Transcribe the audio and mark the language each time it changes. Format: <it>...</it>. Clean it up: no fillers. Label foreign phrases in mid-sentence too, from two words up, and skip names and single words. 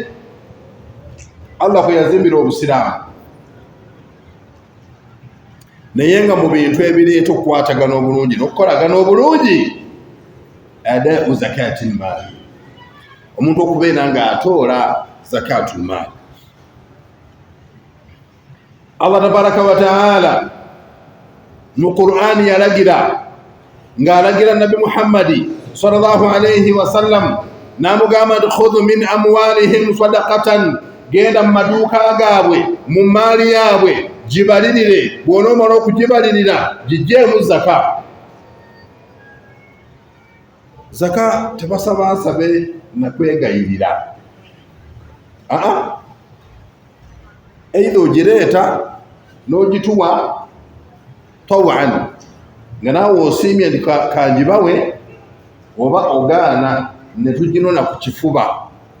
<lg>Allah kwe yazimbira obusiraamu, naye nga mu bintu ebireeta okukwatagana obulungi n'okukolagana obulungi,</lg> <ar>أداء زكاة المال,</ar> <lg>omuntu okubeera nga atoola</lg> <ar>زكاة المال. الله تبارك وتعالى</ar> <lg>mu Qur'ani yalagira, ng'alagira Nabi Muhammadi</lg> <ar>صلى الله عليه وسلم,</ar> <lg>n'amugamba nti</lg> <ar>خذ من أموالهم صدقة,</ar> <lg>genda mu maduuka gaabwe, mu maali yaabwe gibalirire, bw'onoomala okugibalirira gigyeemu zaka. Zaka tebasaba nsabe na kwegayirira, either ogireeta n'ogituwa tawaan nga naawe osiimye nti kangibawe, oba ogaana ne tuginona ku kifuba.</lg>